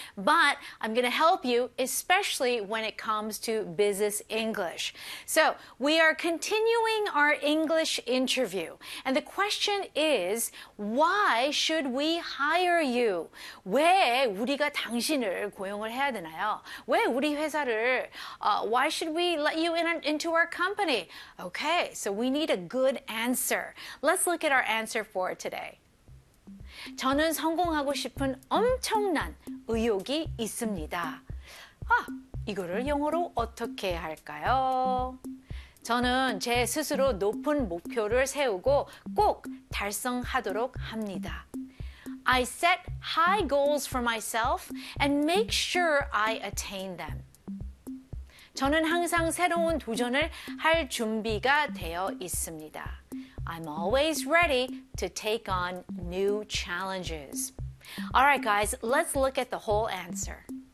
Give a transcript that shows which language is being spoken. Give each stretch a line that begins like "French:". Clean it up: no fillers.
English: But I'm going to help you, especially when it comes to business English. So we are continuing our English interview, and the question is, why should we hire you?
Korean: 왜 우리가 당신을 고용을 해야 되나요? 왜 우리 회사를
English: why should we let you into our company? Okay, so we need a good answer. Let's look at our answer for today.
Korean: 저는 성공하고 싶은 엄청난 의욕이 있습니다. 아, 이거를 영어로 어떻게 할까요? 저는 제 스스로 높은 목표를 세우고 꼭 달성하도록 합니다.
English: I set high goals for myself and make sure I attain them.
Korean: 저는 항상 새로운 도전을 할 준비가 되어 있습니다.
English: I'm always ready to take on new challenges. All right, guys, let's look at the whole answer.